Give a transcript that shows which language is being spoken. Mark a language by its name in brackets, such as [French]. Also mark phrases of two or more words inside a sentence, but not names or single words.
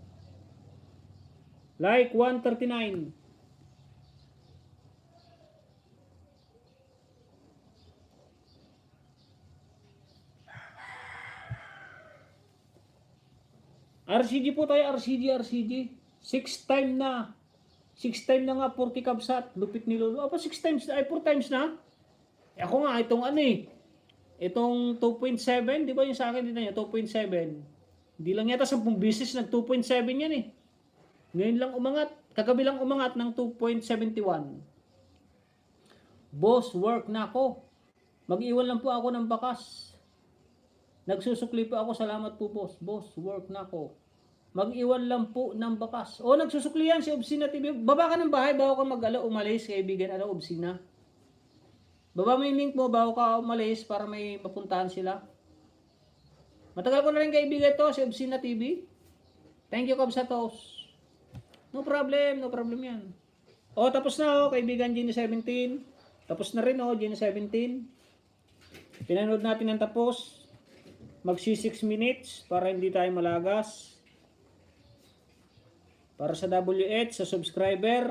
[Filipino] Like 139. RCJ po tayo, RCJ. 6 time na. 6 time na nga, 40 kabsat. Lupit ni Lolo. Apa 6 times na? Ay, 4 times na? Eh, ako nga, itong ano eh. Itong 2.7, di ba yung sa akin dito niya, 2.7. Hindi lang yata 10 beses nag 2.7 yan eh. Ngayon lang umangat, kagabi lang umangat ng 2.71. Boss, work na ako. Mag-iwan lang po ako ng bakas. Nagsusukli po ako, salamat po boss. Boss, work na ako. Mag-iwan lang po ng bakas. O, nagsusukli yan si Obsina TV. Baba ka ng bahay, bago ka umalis, kaibigan, Obsina. Baba mo yung link mo bago ka umalis para may mapuntahan sila. Matagal ko na rin kaibigan to, si Obsina TV. [English] Thank you, [Filipino] Kabsatos. [English] No problem [Filipino] yan. O, tapos na o, kaibigan Gini 17. Tapos na rin o, Gini 17. Pinanood natin ang tapos. Magsi 6 minutes para hindi tayo malagas. Para sa WH, sa subscriber.